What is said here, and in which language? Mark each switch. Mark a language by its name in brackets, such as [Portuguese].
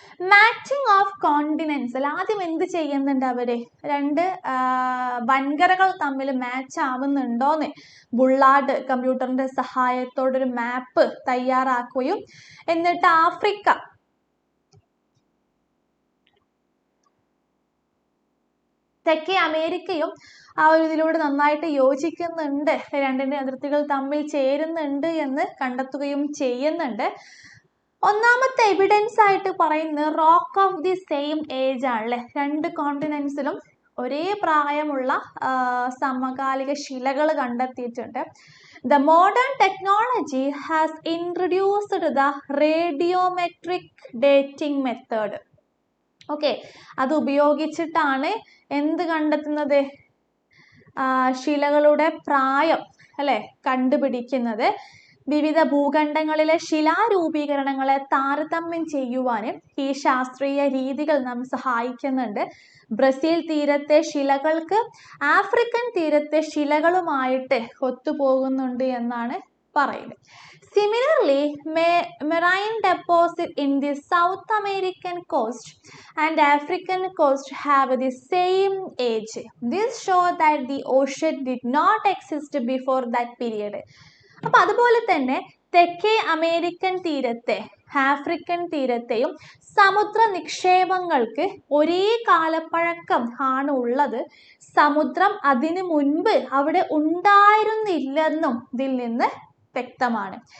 [English] Matching of continents. [Malayalam] ആദ്യം എന്ത് ചെയ്യുന്നുണ്ട് അവര്, രണ്ട് വൻകരകൾ തമ്മിൽ മാച്ച് ആവുന്നുണ്ടോന്ന് ബുള്ളാർഡ് കമ്പ്യൂട്ടറിന്റെ സഹായത്തോടൊരു മാപ്പ് തയ്യാറാക്കുകയും എന്നിട്ട് ആഫ്രിക്ക, തെക്കേ അമേരിക്കയും ആ ഒരു ഇതിലൂടെ നന്നായിട്ട് യോജിക്കുന്നുണ്ട്, രണ്ടിന്റെ അതിർത്തികൾ തമ്മിൽ ചേരുന്നുണ്ട് എന്ന് കണ്ടെത്തുകയും ചെയ്യുന്നുണ്ട്. ഒന്നാമത്തെ എവിഡൻസ് ആയിട്ട് പറയുന്നത് [English] rock of the same age [Malayalam] ആണല്ലേ. രണ്ട് കോണ്ടിനെന്റ്സിലും ഒരേ പ്രായമുള്ള സമകാലിക ശിലകൾ കണ്ടെത്തിയിട്ടുണ്ട്. [English] The modern technology has introduced the radiometric dating method. [Malayalam] Okay, അത് ഉപയോഗിച്ചിട്ടാണ് എന്ത് കണ്ടെത്തുന്നത്, ശിലകളുടെ പ്രായം അല്ലെ കണ്ടുപിടിക്കുന്നത്. വിവിധ ഭൂഖണ്ഡങ്ങളിലെ ശിലാരൂപീകരണങ്ങളെ താരതമ്യം ചെയ്യുവാനും ഈ ശാസ്ത്രീയ രീതികൾ നമ്മെ സഹായിക്കുന്നുണ്ട്. ബ്രസീൽ തീരത്തെ ശിലകൾക്ക് ആഫ്രിക്കൻ തീരത്തെ ശിലകളുമായിട്ട് ഒത്തുപോകുന്നുണ്ട് എന്നാണ് പറയുന്നത്. [English] Similarly, marine deposits in the South American coast and African coast have the same age. This shows that the ocean did not exist before that period. [Malayalam] അപ്പോൾ അതുപോലെ തന്നെ തെക്കേ അമേരിക്കൻ തീരത്തെ ആഫ്രിക്കൻ തീരത്തെയും സമുദ്ര നിക്ഷേപങ്ങൾക്ക് ഒരേ കാലപ്പഴക്കം ആണ് ഉള്ളത്. സമുദ്രം അതിനു മുൻപ് അവിടെ ഉണ്ടായിരുന്നില്ലെന്നും ഇതിൽ നിന്ന് വ്യക്തമാണ്.